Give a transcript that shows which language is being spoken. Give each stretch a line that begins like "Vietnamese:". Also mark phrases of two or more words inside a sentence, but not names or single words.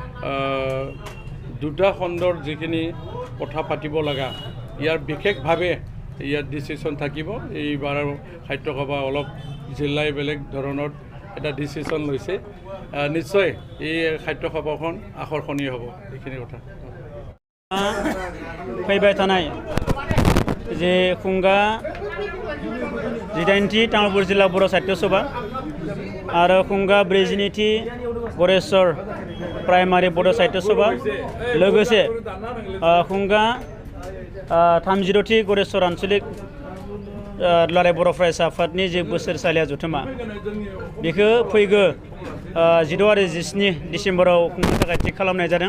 Assamese: দুটা খণ্ডৰ যিখিনি কথা পাতিব লগা, ইয়াৰ বিশেষভাৱে ইয়াত ডিচিশ্যন থাকিব। এইবাৰ সাহিত্য সভা অলপ জিলাই বেলেগ ধৰণৰ এটা ডিচিশ্যন লৈছে। নিশ্চয় এই সাহিত্য সভাখন আকৰ্ষণীয় হ'ব। এইখিনি কথা
Bodo: फैबाय थानाय जे खुंगा 18थि तामुलपुर जिल्ला बर' साहित्य सभा आरो खुंगा 42थि गरेश्वर प्राइमारि बर' साहित्य सभा, लोगोसे खुंगा 30थि गरेश्वर आঞ্চलिक दुलाराय बर' फरायसा आफादनि जे बोसोरसालिया जथुमा, बेखौ फैगौ 16 आरो 17 डिसेम्बराव खुंनो थाखाय थि खालामनाय जादों।